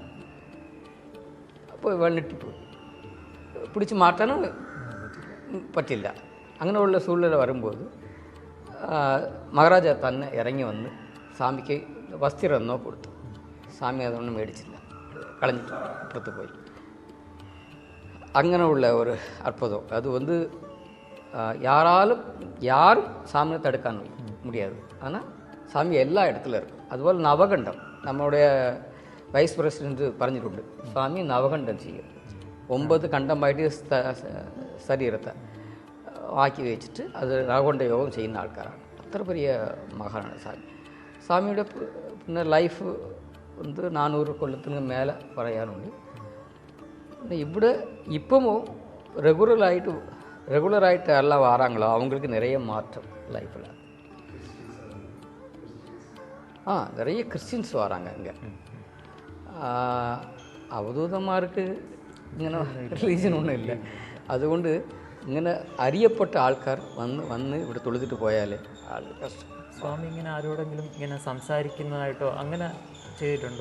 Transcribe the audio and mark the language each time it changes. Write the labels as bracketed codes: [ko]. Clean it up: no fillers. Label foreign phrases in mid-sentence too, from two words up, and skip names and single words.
[ml] അപ്പോൾ ഇവൾ ഞെട്ടിപ്പോയി, പിടിച്ച് മാറ്റാനും പറ്റില്ല. അങ്ങനെയുള്ള സൂழ்நிலை വരുമ്പോൾ മഹാരാജ തന്നെ ഇറങ്ങി വന്ന് സ്വാമിക്ക് വസ്ത്രം കൊടുത്തു. സ്വാമി അതൊന്നും മേടിച്ചില്ല, കളഞ്ഞിട്ട് അപ്പുറത്ത് പോയി. അങ്ങനെയുള്ള ഒരു അത്ഭുതം അത് [ta] வந்து யாரும் சாமியை தடுக்க முடியாது. ஆனால் சாமி எல்லா இடத்துல இருக்கும். [ml] അതുപോലെ നവകണ്ഠം നമ്മുടെ വൈസ് പ്രസിഡൻറ്റ് പറഞ്ഞിട്ടുണ്ട്, സ്വാമി നവകണ്ഠം ചെയ്യും. 9 കണ്ഠമായിട്ട് ശരീരത്തെ ആക്കി വെച്ചിട്ട് അത് നവകണ്ഠ യോഗം ചെയ്യുന്ന ആൾക്കാരാണ്. അത്ര വലിയ മഹാനാണ് സ്വാമി. സ്വാമിയുടെ പിന്നെ ലൈഫ് வந்து 400 കൊല്ലത്തിന് മേലെ പറയാനുണ്ട്. [ta] ഇവിടെ இப்போமோ ரெகுலராயிட்டு எல்லாம் வராங்களோ அவங்களுக்கு நிறைய மாற்றம் லைஃப்பில். நிறைய கிறிஸ்டின்ஸ் வராங்க இங்கே. [ml] അവധൂതന്മാർക്ക് ഇങ്ങനെ റിലീജിയൻ ഒന്നും ഇല്ല. അതുകൊണ്ട് ഇങ്ങനെ അറിയപ്പെട്ട ആൾക്കാർ വന്ന് ഇവിടെ തൊഴുതിട്ട് പോയാൽ കഷ്ടം. സ്വാമി ഇങ്ങനെ ആരോടെങ്കിലും ഇങ്ങനെ സംസാരിക്കുന്നതായിട്ടോ അങ്ങനെ ചെയ്തിട്ടുണ്ടോ?